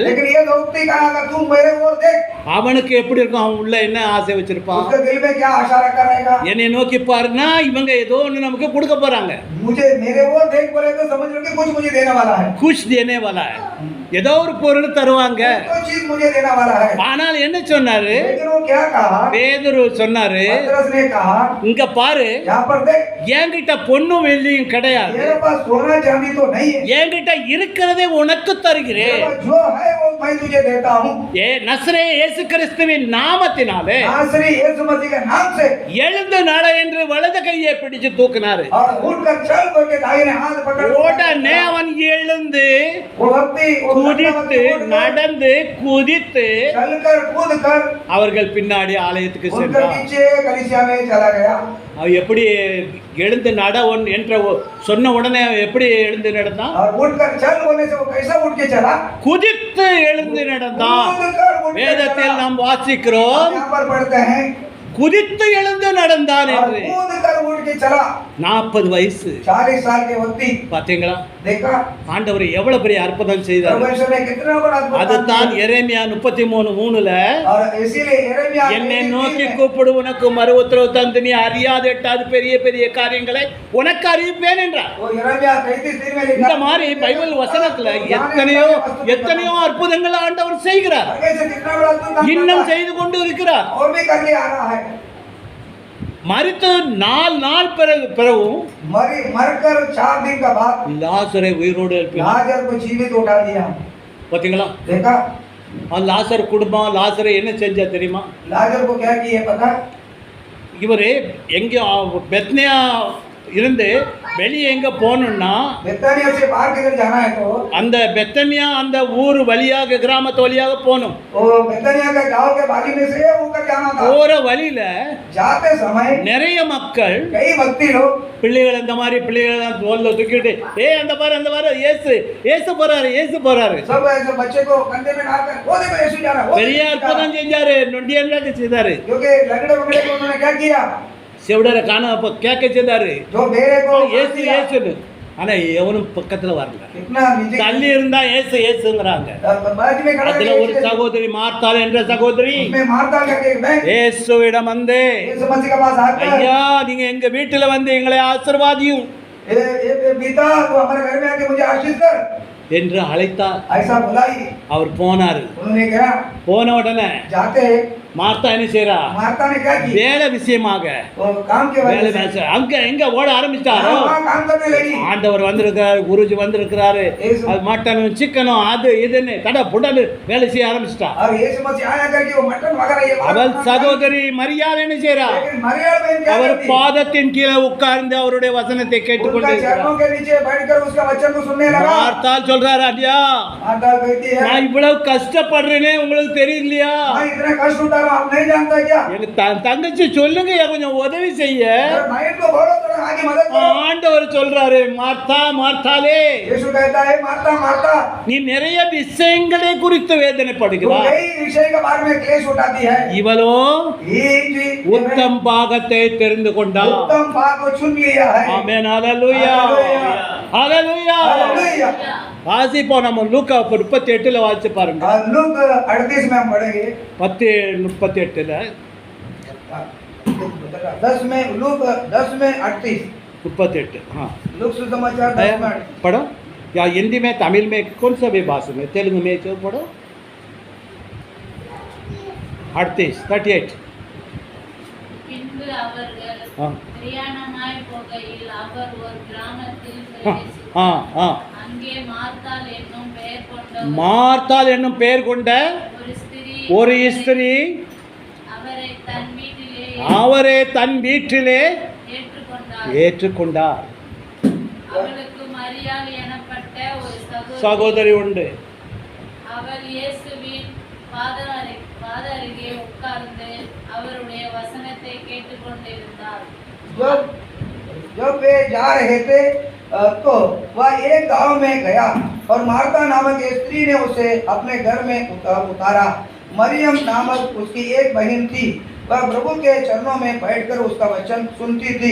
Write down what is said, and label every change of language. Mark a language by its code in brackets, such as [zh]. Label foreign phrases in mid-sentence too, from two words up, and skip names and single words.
[hi] लेकिन ये व्यक्ति कहा तुम मेरे ओर देख। [ta] அவனுக்கு எப்படி இருக்கும்? அவன் உள்ள என்ன ஆசை வச்சிருப்பான்? [hi] उसके दिल में क्या आशा रखा रहेगा? [ta] என்னை நோக்கி பாருன்னா இவங்க ஏதோ ஒன்று நமக்கு கொடுக்க போறாங்க. [hi] मुझे मेरे ओर देख बोले तो समझ लो कि कुछ मुझे देने वाला है। குஷ் देने वाला है. [ta] ஏதோ ஒரு பொருள் தருவாங்க. [hi] तो चीज मुझे देने वाला है। [ta] ஆனால் என்ன சொன்னாரு? [hi] लेकिन वो क्या कहा? [ta] பேதுரு சொன்னாரு, [hi] पतरस ने कहा [ta] இங்க பாரு, [hi] यहाँ पर देख [ta] என்கிட்ட பொன்னும் வெள்ளியும் கிடையாது. [hi] मेरे पास सोना चांदी तो नहीं है। [ta] என்கிட்ட இருக்கிறதே உனக்கு [hi] मेरे [ta] தருகிறேன். [hi] पास जो है वो मैं तुझे देता हूँ। [ta] நசரே இயேசு கிறிஸ்துவின் நாமத்தினாலே [hi] नासरी यीशु मसीह के नाम से [ta] எழுந்து நட என்று வலது கையை பிடிச்சு தூக்கினாரு. [hi] और उठकर चल करके दाहिने हाथ पकड़ [ta] உடனே அவன் எழுந்து [hi] वो व्यक्ति [ta] குதித்து நடந்து குதித்து [hi] चलकर कूद कर [ta] அவர்கள் பின்னாடி ஆலயத்துக்கு [hi] उनके [ta] சென்றார். [hi] पीछे कलीसिया में चला गया। [ta] அவன் எப்படி எழுந்து நட என்ற சொன்ன உடனே எப்படி எழுந்து நடந்தான்? [hi] और उठकर चल बोलने से वो कैसा उठ के चला? [ta] குதித்து எழுந்து நடந்தான். [hi] कूदकर उठ के [ta] வேதத்தில் [hi] चला। [ta] நாம் வாசிக்கிறோம், [hi] यहाँ पर पढ़ते हैं [ta] குதித்து எழுந்து நடந்தான் [hi] और [ta] என்று. [hi] कूदकर उठ के चला। [ta] 40 வயசு. [hi] 40 साल के व्यक्ति [ta] பாத்தீங்களா? [hi] देखा [ta] ஆண்டவர் எவ்வளவு பெரிய அற்புதம் செய்தார். [hi] परमेश्वर ने कितना बड़ा अद्भुत [ta] அதுதான் [hi] किया। [ta] எரேமியா 33:3ல [hi] और इसीलिए यिर्मयाह [ta] என்னை 33 நோக்கி [hi] में [ta] கூப்பிடு உனக்கு மறு உத்தரவு தந்து நீ அறியாத எட்டாவது பெரிய பெரிய காரியங்களை உனக்கு அறிவிப்பேன் என்றார். [hi] वो यिर्मयाह 33 में [ta] இந்த [hi] लिखा [ta] மாதிரி பைபிள் வசனத்துல எத்தனையோ அற்புதங்கள் ஆண்டவர் செய்கிறார். [hi] आगे से कितना बड़ा अद्भुत [ta] இன்னும் [hi] काम [ta] செய்து கொண்டு இருக்கிறார். [hi] और भी करके आ रहा है। [ta] மரித்து 4 நாள் பிறகும் [hi] मरकर 4 दिन का बाद [ta] லாசரை உயிரோடு எழுப்பினார். [hi] लाजर को जीवित उठा दिया। [ta] பாத்தீங்களா? [hi] देखा [ta] லாசர் குடும்பம் லாசரை என்ன செஞ்சா தெரியுமா? [hi] लाजर को क्या किए पता? [ta] இவரு எங்க பெத்னியா இருந்து வெளியே எங்க போகணும்னா [hi] बेतनिया से बाहर किधर जाना है तो [ta] அந்த பெத்தனியா அந்த ஊர் வழியாக கிராமத்து வழியாக போகணும். [hi] वो बेतनिया के गांव के बागी में से होकर जाना था। [ta] போற வழியில [hi] जाते समय [ta] நிறைய மக்கள் [hi] कई भक्ति लोग [ta] பிள்ளைகள் இந்த மாதிரி பிள்ளைகள் தான் தோல்ல தூக்கிட்டு அந்த பாரு ஏசு போறாரு. [hi] सब ऐसे बच्चे को कंधे में डालकर वो देखो यीशु जा रहा है। [ta] பெரிய அற்புதம் செஞ்சாரு. நொண்டியெல்லாம் செய்தாரு. [hi] क्योंकि लंगड़े वंगड़े को उन्होंने क्या किया? [ta] செவிடரை காண அப்போ கேட்க செய்தாரு [hi] जो बेरे को [ta] ஏசு ஏசுன்னு ஆனா எவனும் பக்கத்துல வரல [hi] कितना नीचे [ta] தள்ளி இருந்தா ஏசு ஏசுங்கிறாங்க [hi] बाजू में खड़ा [ta] அதுல ஒரு சகோதரி மார்த்தாள் என்ற சகோதரி [hi] उसमें मारता करके एक बहन [ta] இயேசுவிடம் வந்து [hi] यीशु मसीह के पास आकर [ta] ஐயா நீங்க எங்க வீட்டுல வந்து எங்களை ஆசீர்வாதியும் [hi] ये पिता तो हमारे घर में आके मुझे आशीष कर [ta] என்று அழைத்தார் [hi] ऐसा बुलाई [ta] அவர் போனாரு [hi] उन्होंने कहा [ta] போன உடனே [hi] जाते हैं [ta] மார்த்தா என்ன செய்றா [hi] मार्ता ने क्या की [ta] வேலை விஷயமாக [hi] वो काम के [ta] வேலை [hi] वजह से [ta] பேச அங்க எங்க ஓட ஆரம்பிச்சிட்டாரோ [hi] वहाँ काम करने लगी [ta] ஆண்டவர் வந்திருக்கிறாரு குருஜி வந்திருக்கிறாரு அது மட்டனும் சிக்கனும் அது இதுன்னு கடை புடன்னு வேலை செய்ய ஆரம்பிச்சிட்டா [hi] और यीशु मसीह आया करके वो मटन वगैरह ये [ta] அவள் சகோதரி மரியாள் என்ன செய்றா [hi] लेकिन मरियम बहन क्या [ta] அவர் [hi] करती [ta] பாதத்தின் கீழே உட்கார்ந்து அவருடைய வசனத்தை [hi] उनका [ta] கேட்டுக்கொண்டு [hi] चरणों के नीचे बैठकर उसका वचन को सुनने लगा [ta] மார்த்தாள் சொல்றாரு ஐயா [hi] माता कहती है [ta] நான் இவ்வளவு கஷ்டப்படுறேனே உங்களுக்கு தெரியலையா [hi] मैं इतना कष्ट उठा रहा हूं आप नहीं जानता क्या [ta] எங்க தங்கச்சி சொல்லுங்க கொஞ்சம் உதவி செய்ய [hi] मैं इनको बोलो थोड़ा आगे मदद करो [ta] ஆண்டவர் சொல்றாரு மார்த்தா மார்த்தாலே [hi] यीशु कहता है माता माता [ta] நீ நிறைய விஷயங்களை குறித்து [hi] वो [ta] வேதனைப்படுகிறாய் [hi] कई विषय के बारे में क्लेश उठाती है [ta] இவளோ [hi] ये जी [ta] உத்தம் பாகத்தை தெரிந்து கொண்டாள் [hi] उत्तम बात को चुन लिया है [ta] ஆமென் ஹalleluya ஹalleluya [hi] हालेलुया [ta] வாசிப்போம் நம்ம லூக்கா 38ல வாசிச்சு பாருங்க [hi] लूक 38 में हम पढ़ेंगे [ta] 10:38ல [hi] 10 में लूक 10 में 38 38 हाँ लूक सुसमाचार 10 में 38 पढ़ो या हिंदी में तमिल में कौन सा भी भाषा में तेलुगु में जो पढ़ो 38 [ta] பின்பு அவர்கள் ஆ. பிரயாணமாய் போகையில் அவர் ஒரு கிராமத்தில் हाँ பிரவேசித்தார். हाँ हाँ அங்கே மார்த்தாள் என்னும் பெயர் கொண்ட மார்த்தாள் என்னும் பெயர் கொண்ட ஒரு ஸ்திரீ அவரை தன் வீட்டிலே அவரே தன் வீட்டிலே ஏற்றுக்கொண்டார். ஏற்றுக்கொண்டார் அவளுக்கு மரியாள் எனப்பட்ட ஒரு சகோதரி உண்டு அவள் இயேசுவின் பாத அருகே உட்கார்ந்து அவருடைய வசனத்தை கேட்டுக்கொண்டிருந்தாள். [hi] जब वे जा रहे थे तो वह एक गांव में गया और मार्ता नामक एक स्त्री ने उसे अपने घर में उतारा। मरियम नामक उसकी एक बहन थी, वह प्रभु के चरणों में बैठकर उसका वचन सुनती थी।